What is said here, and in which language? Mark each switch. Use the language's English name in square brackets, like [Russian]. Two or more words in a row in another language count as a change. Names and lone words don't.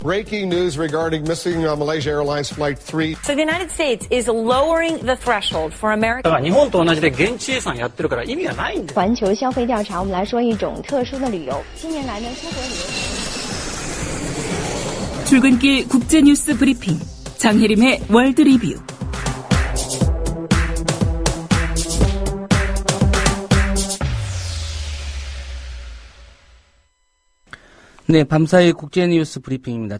[English] Breaking news regarding missing Malaysia Airlines Flight 3. So the United States is lowering the threshold for American. [Japanese] 日本と同じで現地予算やってるから意味がないんです。 [Chinese] 环球消费调查，我们来说一种特殊的旅游。近年来呢，出国旅游。 [Korean] 출근길 국제뉴스 브리핑 장혜림의 월드 리뷰. 네, 밤사이 국제뉴스 브리핑입니다.